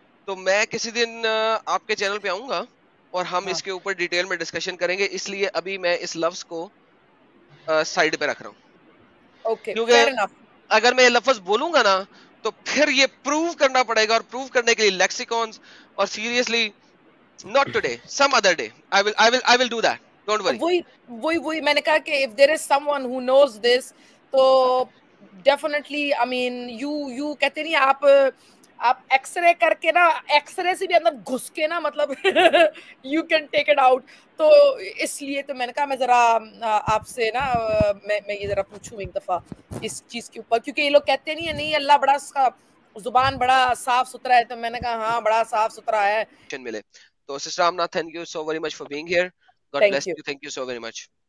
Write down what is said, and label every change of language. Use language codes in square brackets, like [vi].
[ur] تو میں کسی دن آپ کے چینل پہ آؤں گا اور ہم اس کے اوپر ڈیٹیل میں ڈسکشن کریں گے. اس لیے ابھی میں اس لفظ کو سائڈ پہ رکھ رہا ہوں، اوکے کیونکہ [en] Fair enough. [ur] اگر میں یہ لفظ بولوں گا نا تو پھر یہ پروو کرنا پڑے گا، اور پروو کرنے کے لیے لیکسیکونز، اور seriously [en] not today, some other day. I will do that, don't worry. [ur] وہی میں نے کہا کہ [en] if there is someone who knows this [ur] تو [en] definitely I mean you [ur] کہتے نہیں آپ ایکس رے کر کے نا، ایکس رے سے بھی اندر گھس کے نا، مطلب [en] you can take it out. [ur] تو اس لیے تو میں نے کہا میں ذرا آپ سے نا میں یہ ذرا پوچھوں ایک دفعہ اس چیز کے اوپر، کیونکہ یہ لوگ کہتے نہیں اللہ بڑا زبان بڑا صاف ستھرا ہے، تو میں نے کہا ہاں بڑا صاف ستھرا ہے. ملے تو [en] Sister Amna, thank you so very much for being here. God bless you. Thank you so very much.